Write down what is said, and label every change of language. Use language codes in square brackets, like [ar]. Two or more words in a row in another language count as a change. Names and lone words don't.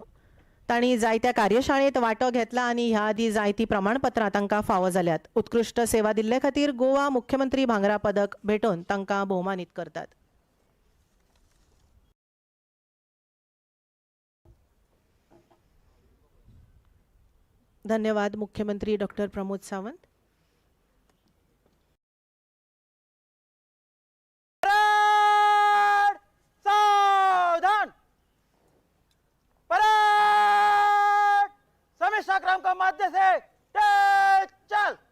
[kok] तांणी जायत्या कार्यशाळेंत वांटो घेतला आनी ह्या आदी जायतीं प्रमाणपत्रां तांकां फावो जाल्यात. उत्कृश्ट सेवा दिल्ले खातीर गोवा मुख्यमंत्री भांगरा पदक भेटोवन तांकां भोवमानीत करतात. धन्यवाद मुख्यमंत्री डॉक्टर प्रमोद सावंत. [hi] सावधान परेड समीक्षा क्रम का माध्य से तेज चल.